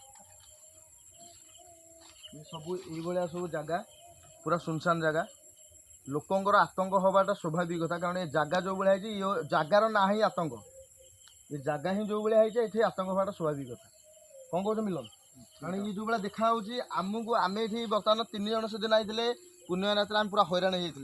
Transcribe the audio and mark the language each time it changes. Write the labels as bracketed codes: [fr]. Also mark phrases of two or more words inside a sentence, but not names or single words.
[hi] ये सब ये सब जगह पूरा सुनसान जगह [or] ଲୋକଙ୍କର ଆତଙ୍କ ହବାଟା ସ୍ୱାଭାବିକ କଥା, କାରଣ ଏ ଜାଗା ଯୋଉ ଭଳିଆ ହେଇଛି ଏ ଜାଗାର ନା ହିଁ ଆତଙ୍କ, ଏ ଜାଗା ହିଁ ଯୋଉ ଭଳିଆ ହେଇଛି ଏଠି ଆତଙ୍କ ହବାଟା ସ୍ୱାଭାବିକ କଥା। କଣ କହୁଛ ମିଲନ? କାରଣ ଇଏ ଯୋଉ ଭଳିଆ ଦେଖା ହଉଛି ଆମକୁ, ଆମେ ଏଠି ବର୍ତ୍ତମାନ 3 ଜଣ ସେଦିନ ଆଇଥିଲେ ପୂର୍ଣ୍ଣିମା ରାତିରେ ଆମେ ପୁରା ହଇରାଣ ହେଇଯାଇଥିଲେ।